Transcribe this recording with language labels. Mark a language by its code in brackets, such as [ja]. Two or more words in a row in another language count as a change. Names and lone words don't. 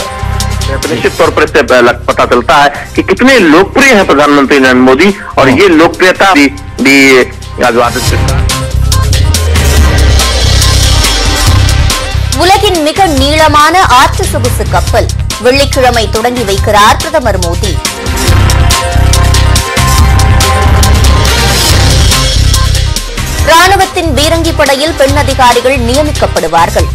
[hi] निश्चित तौर पर इससे पता चलता है कि कितने लोकप्रिय हैं प्रधानमंत्री नरेंद्र मोदी और ये लोकप्रियता भी [ta] உலகின் மிக நீளமான ஆற்று சொகுசு கப்பல் வெள்ளிக்கிழமை தொடங்கி வைக்கிறார் பிரதமர் மோடி. ராணுவத்தின் பீரங்கி படையில் பெண் அதிகாரிகள் நியமிக்கப்படுவார்கள்.